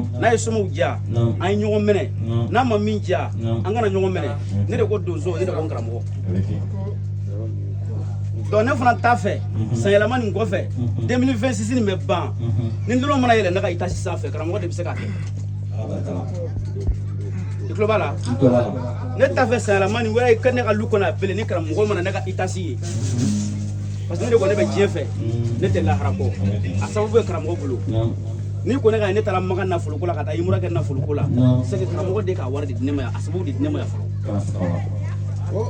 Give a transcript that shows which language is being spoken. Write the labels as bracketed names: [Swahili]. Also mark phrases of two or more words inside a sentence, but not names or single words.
[Bambara] n'a ye somaw diya [French] Non. [Bambara] an ye ɲɔgɔn minɛ [French] Non. [Bambara] n'a ma min diya [French] Non. [Bambara] an kana ɲɔgɔn minɛ ne de ko donso ne de ko n karamɔgɔ [French] Vérifie. [Bambara] donc ne fana t'a fɛ san yɛlɛma nin kɔfɛ 2026 nin bɛ ban ni dɔrɔn mana yɛlɛ ne ka itasi sanfɛ karamɔgɔ de bɛ se k'a kɛ [French] Ah, bah, attends. [Bambara] i tulo b'a la [French] Tu peux là. [Bambara] ne t'a fɛ san yɛlɛma nin wɛrɛ ka ne ka lu kɔnɔ a bele ni karamɔgɔ mana ne ka itasi ye [French] parce que [Bambara] ne de ko ne bɛ diɲɛ fɛ ne tɛ lahara kɔ a sababu bɛ karamɔgɔ bolo Naam. ni ko ne ka ne taara maga nafoloko la ka taa yimura kɛ nafoloko la [French] Non. c'est que [Bambara] karamɔgɔ de k'a wari de di ne ma yan a sababu de di ne ma yan fɔlɔ Kana se ka wala.